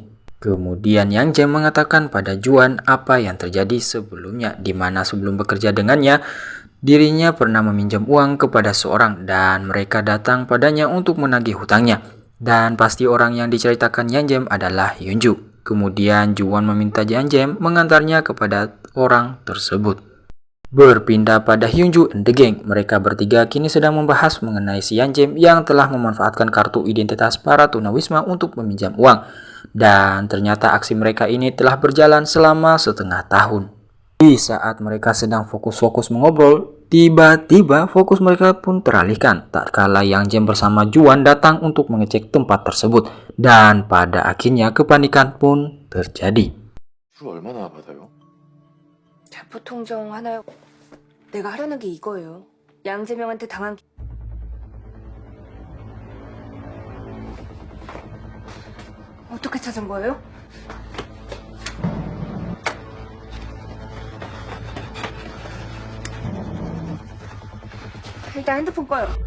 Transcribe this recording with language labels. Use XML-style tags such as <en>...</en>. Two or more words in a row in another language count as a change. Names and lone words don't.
<id>Kemudian Yanjem mengatakan pada Juan apa yang terjadi sebelumnya, di mana sebelum bekerja dengannya, dirinya pernah meminjam uang kepada seorang dan mereka datang padanya untuk menagih hutangnya. Dan pasti orang yang diceritakan Yanjem adalah Hyunju. Kemudian Juwon meminta Yanjem mengantarnya kepada orang tersebut. Berpindah pada Hyunju</id> <en>and the gang,</en> <id>mereka bertiga kini sedang membahas mengenai si Yanjem yang telah memanfaatkan kartu identitas para tunawisma untuk meminjam uang. Dan ternyata aksi mereka ini telah berjalan selama setengah tahun. Di saat mereka sedang fokus-fokus mengobrol, tiba-tiba fokus mereka pun teralihkan tak kala Yanjem bersama Juan datang untuk mengecek tempat tersebut. Dan pada akhirnya kepanikan pun terjadi.</id> <ko>얼마나 받아요? 대포 통정 하나요? 내가 하려는 게 이거예요. 양재명한테 당한 어떻게 찾은 거예요? 일단 핸드폰 꺼요.</ko>